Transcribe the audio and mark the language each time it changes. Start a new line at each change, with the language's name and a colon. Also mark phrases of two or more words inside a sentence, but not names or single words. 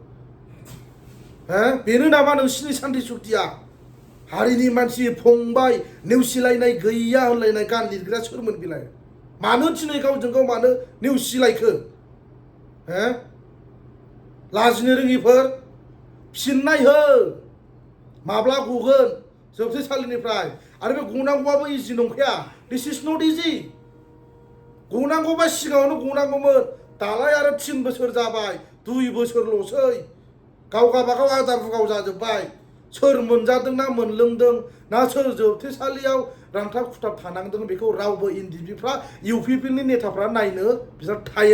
Bodo: बेनो नामा नोंसिनि सान्थि सुक्तिया हारिनि मानसि फंबाय नेवसिलायनाय गैया होनलायनाय गान लिरग्रा सोरमोन बिलाय मानो दिनै गावजों गाव मानो नेवसिलायखो लाजिनो रोङिफोर फिननाय हो माब्ला गगोन जोबथेसालिनिफ्राय आरो बे गनांगौआबो इजि नंखाया
English: this is not easy
Bodo: गनांगौबा सिगाङावनो गनांगौमोन दालाय आरो 3 बोसोर जाबाय 2 बोसोरल'सै गाव गाबागाव आदार बुगाव जाजोब्बाय सोर मोनजादों ना मोनलोंदों ना सोर जोबथेसालियाव रांथाब खुथाब थानांदों बेखौ रावबो एनडिएफबिफ्रा इउपिपिएलनि नेताफ्रा नायनो बिसोर टाइम